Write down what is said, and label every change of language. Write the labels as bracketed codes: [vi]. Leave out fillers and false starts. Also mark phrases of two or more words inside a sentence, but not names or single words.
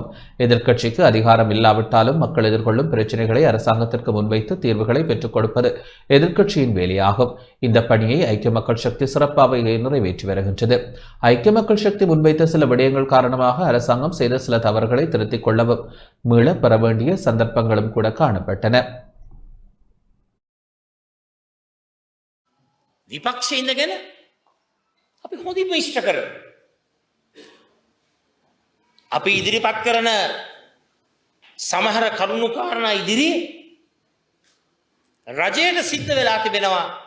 [ta] எதிர்க்கட்சிக்கு அதிகாரம் இல்லாவிட்டாலும் மக்கள் எதிர்கொள்ளும் பிரச்சனைகளை அரசாங்கத்திற்கு முன்வைத்து தீர்வுகளை பெற்றுக் கொடுப்பது எதிர்க்கட்சியின் வேலையாகும். இந்த பணியை ஐக்கிய மக்கள் சக்தி சிறப்பாக நிறைவேற்றி வருகின்றது. ஐக்கிய மக்கள் சக்தி முன்வைத்த சில விடயங்கள் காரணமாக அரசாங்கம் செய்த சில தவறுகளை திருத்திக் கொள்ளவும் மீள பெற வேண்டிய சந்தர்ப்பங்களும் கூட காணப்பட்டன. [si] විපක්ෂේ ඉඳගෙන අපි හොඳින්ම ඉෂ්ට කරමු. අපි ඉදිරිපත් කරන සමහර කරුණු කාරණා ඉදිරියේ රජයට සිද්ධ වෙලා තිබෙනවා.